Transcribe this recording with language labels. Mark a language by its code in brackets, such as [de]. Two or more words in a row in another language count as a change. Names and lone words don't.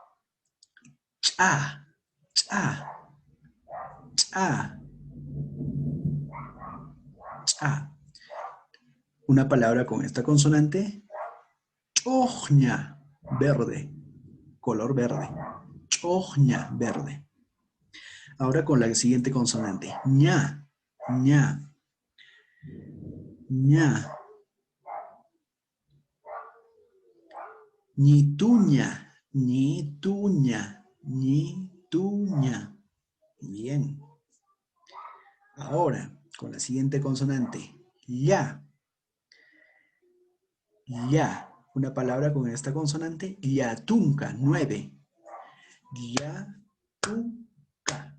[es] Cha, cha, cha, cha. Una palabra con esta consonante. Chojña, verde, color verde. Chojña, verde. Ahora con la siguiente consonante. Ña, ña, ña. Ñituña, ñituña, ñituña. Bien. Ahora, con la siguiente consonante. Ya. Ya. Una palabra con esta consonante. Yatunca, 9. Yatunca.